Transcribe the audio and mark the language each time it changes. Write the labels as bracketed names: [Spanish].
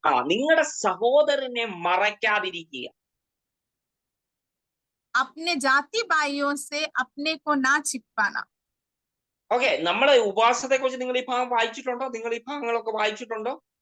[Malayalam] നിങ്ങളുടെ സഹോദരനെ മറയ്ക്കാതിരിക്കുക, [Hindi] अपने जाति भाइयों से अपने को ना छिपाना। [Malayalam] ഓക്കെ, നമ്മളെ ഉപവാസത്തെ കുറിച്ച് നിങ്ങൾ ഈ ഭാഗം വായിച്ചിട്ടുണ്ടോ? നിങ്ങൾ ഈ ഭാഗങ്ങളൊക്കെ വായിച്ചിട്ടുണ്ടോ?